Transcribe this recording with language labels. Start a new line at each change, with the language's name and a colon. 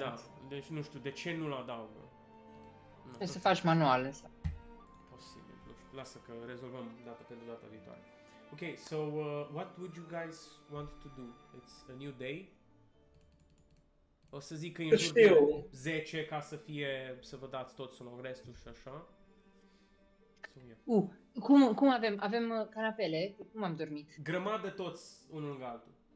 Romanian: Da, deci nu știu, de ce nu-l adaugă? Nu, Trebuie să faci manual ăsta. posibil, nu știu, lasă că rezolvăm pentru data viitoare.
English: Ok, so what would you guys want to do? It's a new day.
Romanian: O să zic că e în jur de Știu. 10 ca să fie, să vă dați toți long restul și așa.
English: So, yeah.
Romanian: Cum avem? Avem canapele? Cum am dormit? Grămadă toți unul lângă altul.